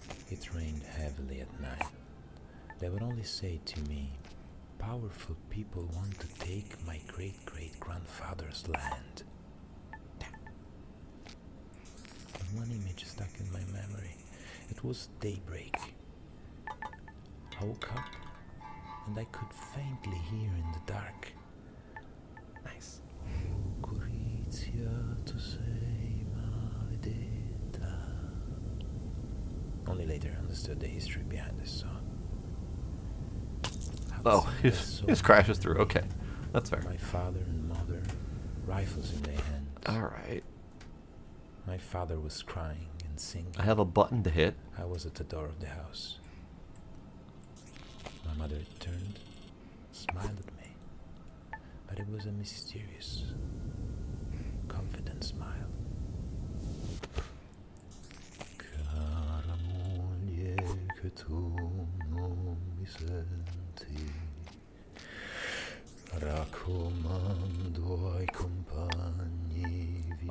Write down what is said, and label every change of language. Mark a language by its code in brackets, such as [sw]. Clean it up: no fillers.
[en] It rained heavily at night. They would only say to me, "Powerful people want to take my great-great-grandfather's land." And one image stuck in my memory. It was daybreak. I woke up and I could faintly hear in the dark. Nice. [it] Lucrezia, tu sei maledetta. [en] Only later I understood the history behind this song. Oh, he just crashes through. Okay, that's fair. My father and mother rifles in their hands. Alright. My father was crying and singing. I have a button to hit. I was at the door of the house. My mother turned, smiled at me, but it was a mysterious, confident smile. [it] Cara moglie che tu non mi senti, raccomando ai compagni vicini.